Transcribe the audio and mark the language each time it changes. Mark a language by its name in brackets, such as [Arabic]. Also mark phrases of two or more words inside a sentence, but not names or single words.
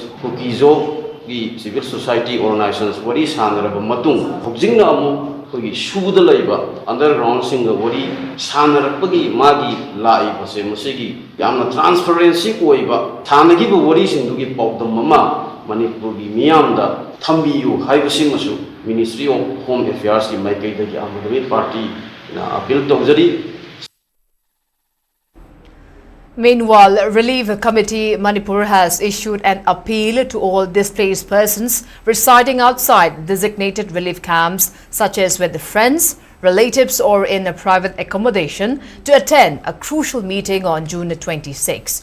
[Manipuri] kukizo gi [English] civil society organizations [Manipuri] wari sanaraba matung hojingna amu kogi shuda laiba underground singa wari sanarapagi magi lai base masigi yamna transparency koiba thanagi ba wari sindugi pawdam mama Manipur gi miyamda thambiyu haibasi masu Ministry of Home Affairs gi maikai dagi amadami party na appeal tawjari. [English] Meanwhile, Relief Committee Manipur has issued an appeal to all displaced persons residing outside designated relief camps, such as with friends, relatives or in a private accommodation, to attend a crucial meeting on June 26.